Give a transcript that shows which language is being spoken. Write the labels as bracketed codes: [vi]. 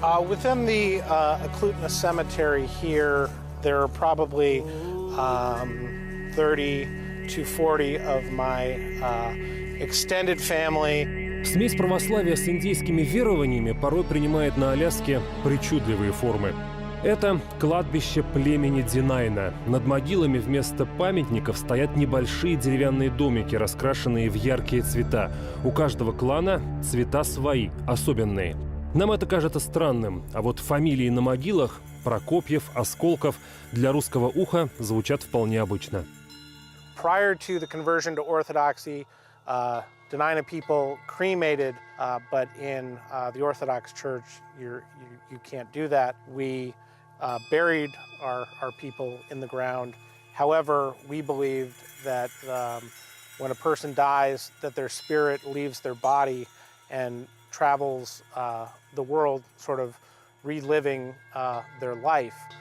[en] Within the Eklutna Cemetery here, there are probably 30 to 40 of my extended family. [ru] Смесь православия с индейскими верованиями порой принимает на Аляске причудливые формы. Это кладбище племени Динайна. Над могилами вместо памятников стоят небольшие деревянные домики, раскрашенные в яркие цвета. У каждого клана цвета свои, особенные. Нам это кажется странным, а вот фамилии на могилах – Прокопьев, Осколков – для русского уха звучат вполне обычно. [en] Prior to the conversion to Orthodoxy, Dena'ina people cremated, but in the Orthodox Church, you can't do that. We buried our people in the ground. However, we believed that when a person dies, that their spirit leaves their body and travels the world, sort of reliving their life.